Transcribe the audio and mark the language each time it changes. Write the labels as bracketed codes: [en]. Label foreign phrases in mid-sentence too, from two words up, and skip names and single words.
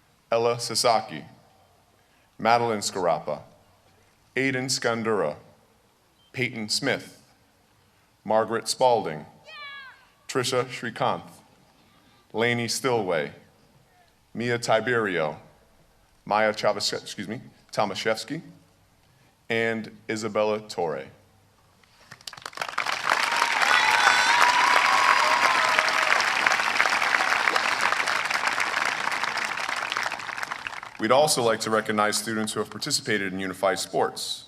[en] Ella Sasaki, Madeline Scarapa, Aiden Skandura, Peyton Smith, Margaret Spalding, Trisha Srikanth, Lainey Stillway, Mia Tiberio, Maya Tomaszewski, and Isabella Torre. We'd also like to recognize students who have participated in unified sports.